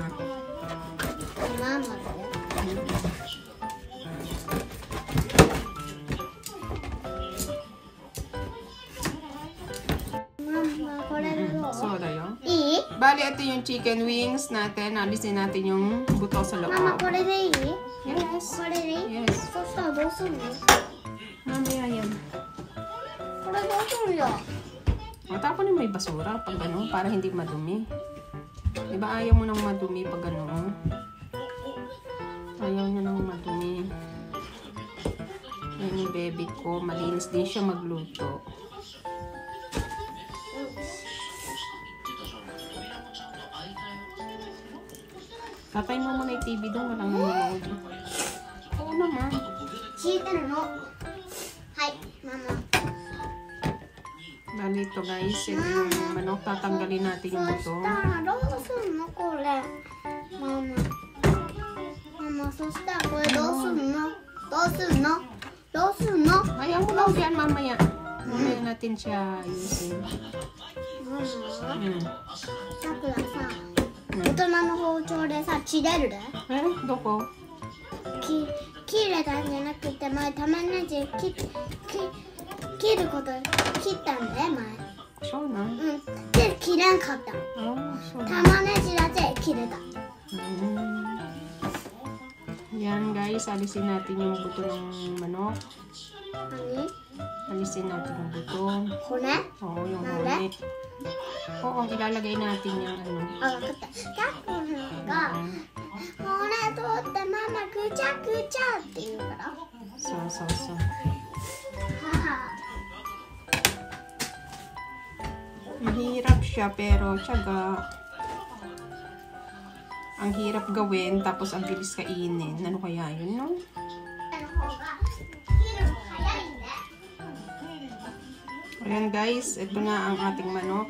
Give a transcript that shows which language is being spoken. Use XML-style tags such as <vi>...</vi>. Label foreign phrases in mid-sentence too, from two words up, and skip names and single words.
<tl>Mama. Soda yun. Bali, ito yung chicken wings natin. Alisin natin yung buto sa loob. Mama,</tl> <ja>これでいい?</ja> <en>Yes.</en> <ja>これでいい?</ja> <en>Yes.</en> <ja>そしたらどうするの?</ja> <tl>Mamaya yan.</tl> <ja>これどうするよ?</ja> <tl>Tapon yung may basura pag ano, para hindi madumi. Diba ayaw mo nang madumi pag ano? Ayaw niya nang madumi. Yan yung baby ko. Malinis din siya magluto. Tatay mo muna yung TV doon. Walang nanonood. Oo naman.</tl> <ja>敷いてるの.</ja> <en>Hi, Mama.</en> <tl>Bali ito guys. Ito yung manok. Tatanggalin natin yung buto.</tl> <ja>どうするのこれ? Mama. Mama, そしたらこれどうするの? どうするの? どうするの?</ja> <tl>Ayaw mo lang yan mamaya. Mamaya natin siya ayusin. Mama,</tl> <ja>さくらさ、大人の包丁でさ、切れるで? Do ko? 切れたんじゃなくて前玉ねぎ切ること切ったんだよ前。そうな。で切れんかった。玉ねぎだけ切れた。</ja> <tl>Yan guys, alisin natin yung buto ng manok. Ano? Alisin natin yung buto. Hune? Oo, yung hune. Oo, ilalagay natin yung ano. Bakit? Tapos nga, hune to</tl> <ja>ってママぐちゃぐちゃって言うから。そう。母</ja> <tl>siya pero tiyaga. Ang hirap gawin tapos ang bilis kainin. Ano kaya yun, no? Ayan guys, ito na ang ating manok.</tl>